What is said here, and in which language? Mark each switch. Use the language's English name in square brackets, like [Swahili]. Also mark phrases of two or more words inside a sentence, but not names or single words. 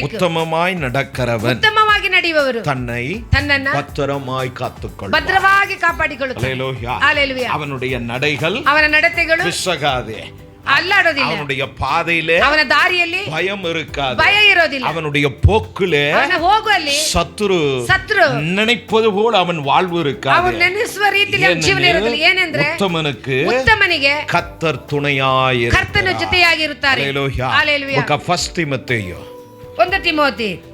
[Tamil] உத்தமமாய் நடக்கிறவன் [Kannada] ಉತ್ತಮವಾಗಿ ನಡೆಯುವವರು [Tamil] தன்னನ್ನ பத்திரமாய் காத்துக்கொள்வான். [Kannada] ಭದ್ರವಾಗಿ ಕಾಪಾಡಿಕೊಳ್ಳುತ್ತಾರೆ. [Tamil] அல்லேலூயா. அவனுடைய நடைகள் [Kannada] ಅವನ ನಡತೆಗಳು [Tamil] பிசகாதே, [Kannada] ಅಲ್ಲಾಡೋದಿಲ್ಲ. [Tamil] அவனுடைய பாதையிலே [Kannada] ಅವನ ದಾರಿಯಲ್ಲಿ [Tamil] பயம் இருக்காது, [Kannada] ಭಯ ಇರೋದಿಲ್ಲ. [Tamil] அவனுடைய போக்கிலே [Kannada] ಅವನ ಹೋಗುವಲ್ಲಿ [Tamil] சத்துரு நினைப்பது போல அவன் வாழ்வு இருக்காது. [Kannada] ಅವನು ನೆನೆಸುವ ರೀತಿಯಲ್ಲಿ ಜೀವನ ಇರೋದಿಲ್ಲ. ಏನೆಂದ್ರೆ ಉತ್ತಮನಿಗೆ [Tamil] ಕರ್ತರ್ துணையாய் [Kannada] ಕರ್ತನ ಜೊತೆಯಾಗಿರುತ್ತಾರೆ. [Tamil] அல்லேலூயா. ಫಸ್ಟ್ ತಿಮೋಥೆಯು [Kannada] 1 ತಿಮೋಥಿ